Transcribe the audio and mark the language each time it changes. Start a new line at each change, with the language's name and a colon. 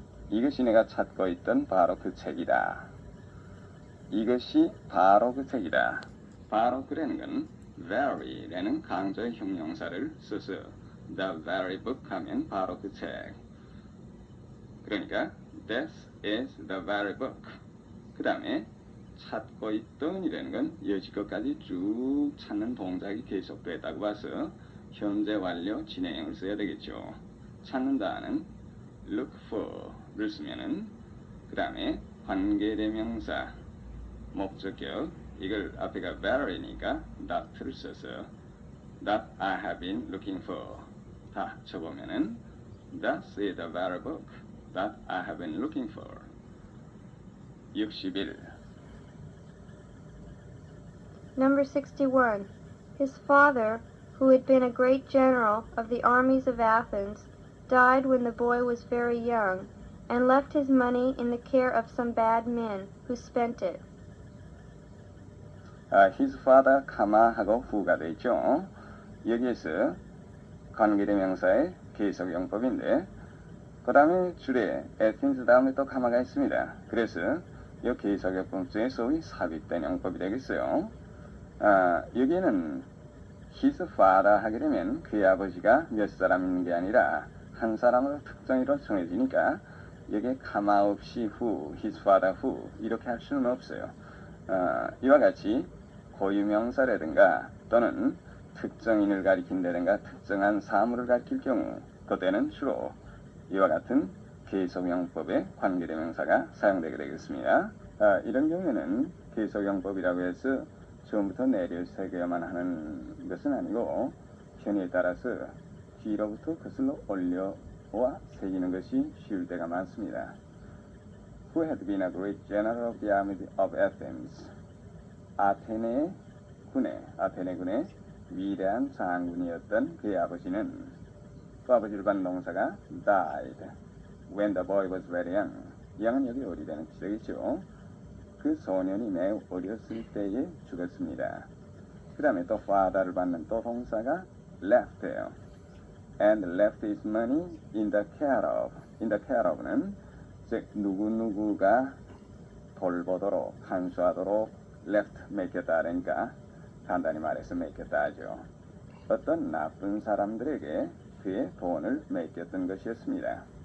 Korean: 이것이 내가 찾고 있던 바로 그 책이다. 이것이 바로 그 책이다. 바로 그라는 건 very라는 강조의 형용사를 써서
English: the very book
Korean: 하면 바로 그 책.
English: 그러니까 this is the very book.
Korean: 그 다음에 찾고 있던 이라는 건 여지껏까지 쭉 찾는 동작이 계속됐다고 봐서 현재 완료 진행형을 써야 되겠죠. 찾는다는 look for를 쓰면은 그 다음에 관계대명사 목적격 이걸 앞에가 very니까 that를 써서
English: that I have been looking for
Korean: 다 쳐보면은
English: that is the very book that I have been looking for.
Korean: 61.
English: Number 61. His father, who had been a great general of the armies of Athens, died when the boy was very young, and left his money in the care of some bad men, who spent it. His father,
Korean: 하고 who가 되죠. 여기에서 관계대명사의 계속용법인데 그 다음에 줄에 Athens 다음에 또 가마가 있습니다. 그래서 이 계속용법 중에 소위 삽입된 용법이 되겠어요. 여기에는
English: his father
Korean: 하게 되면 그의 아버지가 몇 사람 있는 게 아니라 한 사람으로 특정으로 정해지니까 여기에 가마 없이 who,
English: his father who
Korean: 이렇게 할 수는 없어요. 이와 같이 고유명사라든가 또는 특정인을 가리킨다든가 특정한 사물을 가리킬 경우 그때는 주로 이와 같은 계속용법의 관계대명사가 사용되게 되겠습니다. 이런 경우에는 계속용법이라고 해서 처음부터 내려 새겨야만 하는 것은 아니고 편의에 따라서 뒤로부터 거슬러 올려와 새기는 것이 쉬울 때가 많습니다.
English: Who had been a great general of the army of Athens.
Korean: 아테네 군의 위대한 장군이었던 그의 아버지는 그 아버지를 받는 동사가
English: died when the boy was very young.
Korean: young은 여기 어리다는 뜻이죠. 그 소년이 매우 어렸을 때에 죽었습니다. 그 다음에 또 father를 받는 또 동사가 left예요.
English: and left his money in the care of. in the care of
Korean: 는 즉 누구누구가 돌보도록 간수하도록 left 맡겼다 그러니까 간단히 말해서 맡겼다 하죠. 어떤 나쁜 사람들에게 그의 돈을 맡겼던 것이었습니다.